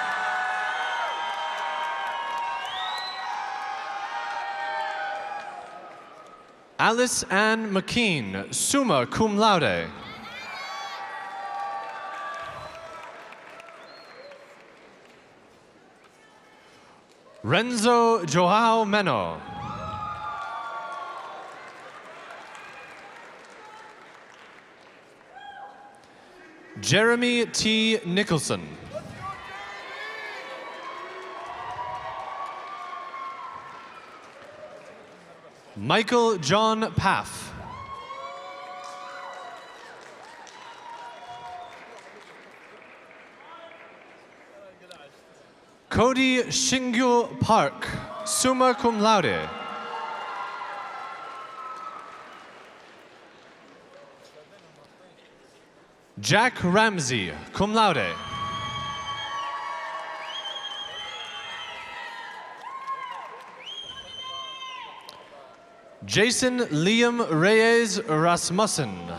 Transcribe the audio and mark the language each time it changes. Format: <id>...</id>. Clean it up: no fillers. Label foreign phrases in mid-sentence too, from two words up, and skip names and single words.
<en>Alice Ann McKean,</en> <la>summa cum laude.</la> <en>Renzo Joao Meno. Jeremy T. Nicholson. Michael John Paff. Cody Shingyu Park,</en> <la>summa cum laude.</la> <en>Jack Ramsey,</en> <la>cum laude.</la> <en>Jason Liam Reyes Rasmussen.</en>